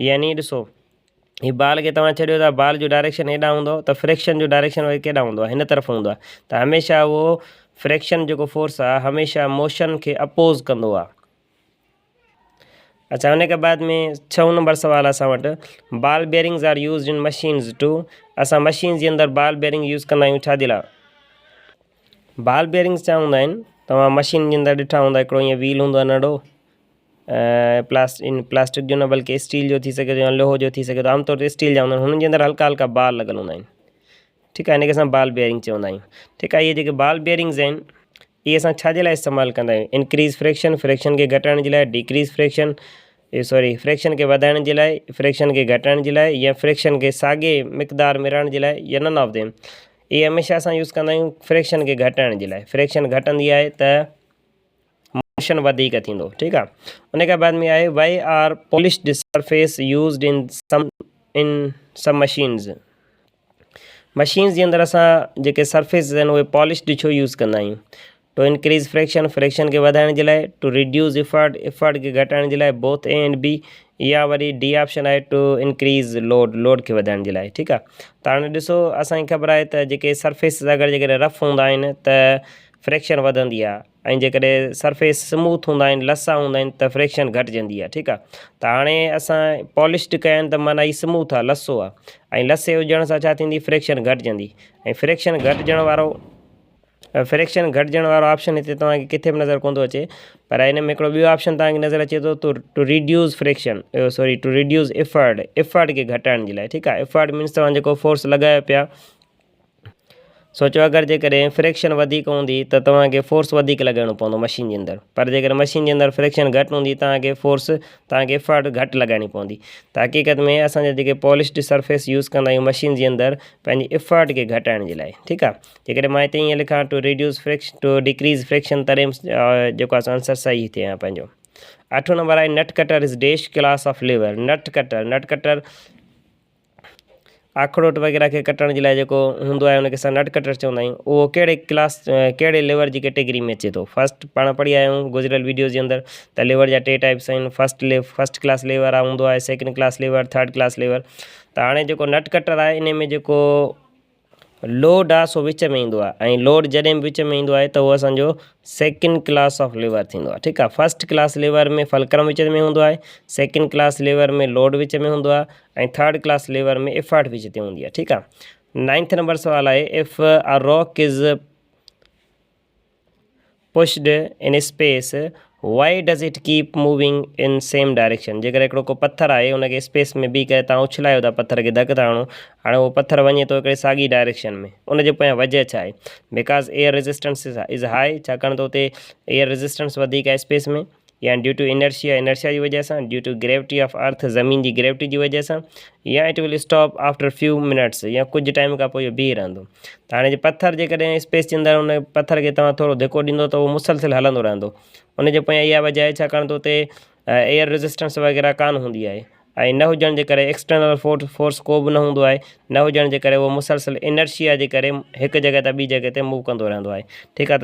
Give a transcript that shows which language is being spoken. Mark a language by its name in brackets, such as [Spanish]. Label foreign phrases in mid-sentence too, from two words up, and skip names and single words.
[Sindhi] यानी ॾिसो, हीअ बॉल खे तव्हां छॾियो था, बॉल जो डायरेक्शन हेॾां हूंदो त फ्रैक्शन जो डायरेक्शन वरी केॾां हूंदो आहे? हिन तरफ़ हूंदो आहे। त हमेशह उहो फ्रैक्शन जेको फोर्स आहे हमेशह मोशन खे अपोज़ कंदो आहे। अच्छा, हुन खां बाद में 6 नंबर सवाल आहे असां वटि, [English] ball bearings are used in machines to. [Sindhi] असां मशीन जे अंदरि [English] ball bearing use [Sindhi] कंदा आहियूं छाजे लाइ? [English] ball bearings [Sindhi] छा हूंदा आहिनि? तव्हां मशीन जे अंदरि ॾिठा हूंदा, हिकिड़ो ईअं व्हील हूंदो आहे नंढो, प्लास्टिक जो न बल्कि स्टील जो थी सघे थो या लोहो जो थी सघे थो। आमतौर ते स्टील जा हूंदा आहिनि, हुननि जे अंदरि हल्का हल्का बाल लॻल हूंदा आहिनि। ठीकु आहे, हिनखे असां [English] ball bearing [Sindhi] चवंदा आहियूं। ठीकु आहे, इहे जेके [English] ball bearings [Sindhi] आहिनि इहे असां छाजे लाइ इस्तेमालु कंदा आहियूं? [English] increase friction, [Sindhi] फ्रैक्शन खे घटाइण जे लाइ। [English] decrease friction, [Sindhi] फ्रैक्शन खे वधाइण जे लाइ, फ्रैक्शन खे घटाइण जे लाइ, या फ्रैक्शन खे साॻे मिक़दार में रहण जे लाइ, या [English] none of them. [Sindhi] इहे हमेशह असां यूज़ कंदा आहियूं फ्रैक्शन खे घटाइण जे लाइ। फ्रैक्शन घटंदी आहे त मोशन वधीक थींदो। ठीकु आहे, उन खां बाद में आहे, [English] why are polished surface used in some machines. [Sindhi] मशीन्स जे अंदरि असां जेके सरफेस आहिनि उहे पॉलिश्ड छो यूज़ कंदा आहियूं? [English] to increase friction, [Sindhi] फ्रैक्शन खे वधाइण जे लाइ। [English] to reduce effort, [Sindhi] इफर्ट खे घटाइण जे लाइ। [English] both A and B. [Sindhi] या वरी [English] D option [Sindhi] आहे, [English] to increase load, [Sindhi] लोड खे वधाइण जे लाइ। ठीकु आहे, त हाणे ॾिसो, असांखे ख़बर आहे त जेके सरफेस अगरि जेकॾहिं रफ हूंदा आहिनि त फ्रैक्शन वधंदी आहे ऐं जेकॾहिं सरफेस स्मूथ हूंदा आहिनि लसा हूंदा आहिनि त फ्रैक्शन घटिजंदी आहे ठीकु आहे। त हाणे असां पॉलिश्ड कया आहिनि त माना हीउ स्मूथ आहे लसो आहे ऐं लसे हुजण सां छा थींदी फ्रैक्शन घटिजंदी ऐं फ्रैक्शन घटिजण वारो ऑप्शन हिते तव्हांखे किथे बि नज़र कोन थो अचे पर हिन में हिकिड़ो ॿियो ऑप्शन तव्हांखे नज़र अचे थो [English] to reduce friction to reduce effort [Sindhi] खे घटाइण जे लाइ ठीकु आहे। [English] effort means [Sindhi] तव्हां जेको फोर्स लॻायो पिया सोचो अगरि जेकॾहिं फ्रैक्शन वधीक हूंदी त तव्हांखे फोर्स वधीक लॻाइणो पवंदो मशीन जे अंदरि पर जेकॾहिं मशीन जे अंदरि फ्रैक्शन घटि हूंदी तव्हांखे इफर्ट घटि लॻाइणी पवंदी। त हक़ीक़त में असांजा जेके [English] polished surface [Sindhi] यूज़ कंदा आहियूं मशीन जे अंदरि पंहिंजी इफर्ट खे घटाइण जे लाइ ठीकु आहे। जेकॾहिं मां हिते ईअं लिखां [English] to decrease friction [Sindhi] तॾहिं जेको आहे आंसर सही थिए पंहिंजो। 8 नंबर आहे [English] nut cutter is dash class of lever. nut cutter [Sindhi] अखरोट वग़ैरह खे कटण जे लाइ जेको हूंदो आहे उनखे असां [English] nut cutter [Sindhi] चवंदा आहियूं। उहो कहिड़े लेवर जी कैटेगरी में अचे थो। फस्ट पाण पढ़ी आया आहियूं गुज़िरियल वीडियोज़ जे अंदरि त लेवर जा 2 टाइप्स आहिनि। [English] first class lever [Sindhi] हूंदो आहे, [English] second class lever, third class lever. [Sindhi] त हाणे जेको [English] nut cutter [Sindhi] आहे इन में जेको लोड आहे सो विच में ईंदो आहे ऐं लोड जॾहिं बि विच में ईंदो आहे त उहो असांजो [English] second class of lever [Sindhi] थींदो आहे ठीकु आहे। [English] first class lever [Sindhi] में फलक्रम विच में हूंदो आहे, [English] second class lever [Sindhi] में लोड विच में हूंदो आहे ऐं [English] third class lever [Sindhi] में इफर्ट विच ते हूंदी आहे ठीकु आहे। 9th नंबर सवाल आहे [English] if a rock is pushed in space why does it keep moving in same direction. [Sindhi] जेकर हिकिड़ो को पत्थर आहे उनखे स्पेस में बीह करे तव्हां उछलायो था पत्थर खे धकु था हणो हाणे उहो पत्थर वञे थो हिकिड़े साॻी डायरेक्शन में उनजे पोयां वजह छा आहे [English] because air resistance is high [Sindhi] छाकाणि त हुते [English] air resistance [Sindhi] वधीक आहे स्पेस में या [English] due to inertia [Sindhi] जी वजह सां [English] due to gravity of earth [Sindhi] ज़मीन जी ग्रेविटी जी वजह सां या [English] it will stop after few minutes [Sindhi] या कुझु टाइम खां पोइ इहो बीह रहंदो। त हाणे पत्थर जेकॾहिं स्पेस जे अंदरि उन पत्थर खे तव्हां थोरो धिको ॾींदो त उहो मुसलसिल हलंदो रहंदो। उनजे पोयां इहा वजह आहे छाकाणि त हुते [English] air resistance [Sindhi] वग़ैरह कान हूंदी आहे ऐं न हुजण जे करे [English] external force [Sindhi] को बि न हूंदो आहे न हुजण जे करे उहो मुसलसिल इनर्शिया जे करे हिकु जॻह तां ॿी जॻह ते मूव कंदो रहंदो आहे ठीकु आहे।